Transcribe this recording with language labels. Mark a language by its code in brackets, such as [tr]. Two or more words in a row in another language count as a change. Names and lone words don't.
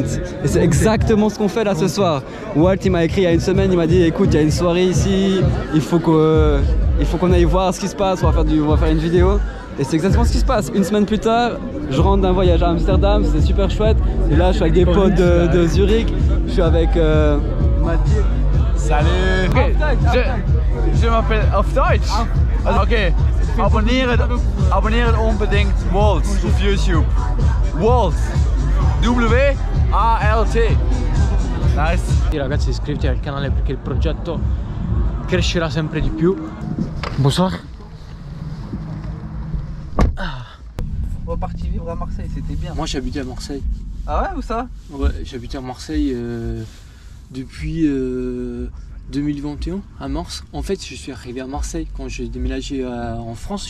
[fr] Et c'est exactement ce qu'on fait là ce soir. Walt il m'a écrit il y a une semaine, il m'a dit écoute il y a une soirée ici, il faut qu'on aille voir ce qui se passe, on va faire une vidéo. Et c'est exactement ce qui se passe. Une semaine plus tard, je rentre d'un voyage à Amsterdam, c'est super chouette. Et là je suis avec des potes de Zurich, je suis avec Mathieu. Salut. Okay. Je m'appelle [de] auf Deutsch. [fr] Okay. [de] Abonnieren unbedingt Walt auf YouTube. Walt. W-A-L-T. Nice. [it] Ragazzi, iscrivetevi al canale perché il progetto crescerà sempre di più. [fr] Bonsoir. Reparti vivre à Marseille, c'était bien. Moi j'habitais à Marseille. Ah ouais, où ça? Ouais, j'habitais à Marseille depuis 2021 à mars. En fait, je suis arrivé à Marseille quand j'ai déménagé en France.